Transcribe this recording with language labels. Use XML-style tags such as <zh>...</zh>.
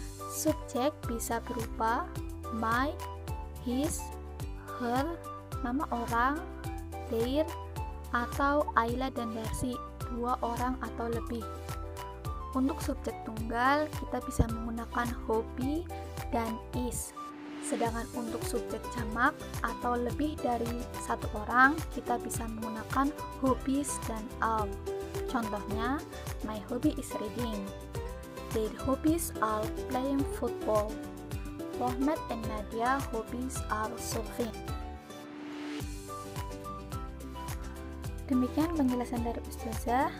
<id>Subjek bisa berupa my, his, her, nama orang, their, atau Ayla dan Darcy, dua orang atau lebih. Untuk subjek tunggal, kita bisa menggunakan hobi dan is. Sedangkan untuk subjek jamak atau lebih dari satu orang, kita bisa menggunakan hobbies dan all.</id> <en>Contohnya, my hobby is reading. Their hobbies are playing football. Rohmat and Nadia hobbies are surfing.</en> <id>Demikian penjelasan dari Ustazah.</id>